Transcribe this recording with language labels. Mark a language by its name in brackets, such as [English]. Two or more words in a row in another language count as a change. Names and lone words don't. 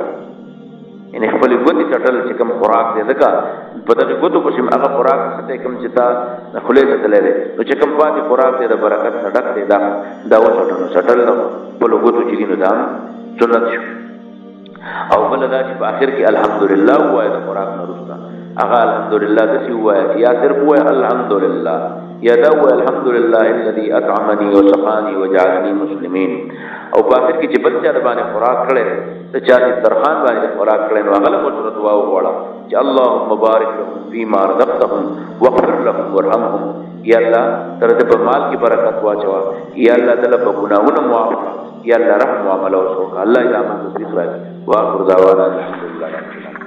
[Pashto] یعنې خپلې ګوتې څټل چې کوم خوراک دی ځکه په دغې ګوتو پسې هغه خوراک څه کوم چې تا د خولې څټلی دی نو چې کوم پاتې خوراک دی د برکت نه ډک دی دا وڅټل. نو څټل د خپلو ګوتو چې دي نو دا سنت شو. او بله دا چې په آخر کې الحمدلله ووایه د خوراک نه وروسته هغه الحمدلله داسې ووایه چې یا صرف ووایه الحمدلله یا دا ووایه [Arabic] الحمدلله الذي اطعمني وسقاني وجعلني مسلمين. [Pashto] او په آخر کې چې بل چا د باندې خوراک کړی ته چا چې درخان باندې خوراک کړی نو هغه له ورسره دعا وغواړه چې [Arabic] اللهم بارک لهم فيما رزقتهم واغفر لهم وارحمهم. [Pashto] یا الله تر دې په مال کې برکت واچوه. یا الله تعالی په ګناهونو معاف کړه. یا الله رحم معامله وکړه. الله دې امن توفیق راکړي. [Arabic] واخر دعوانا الحمدلله.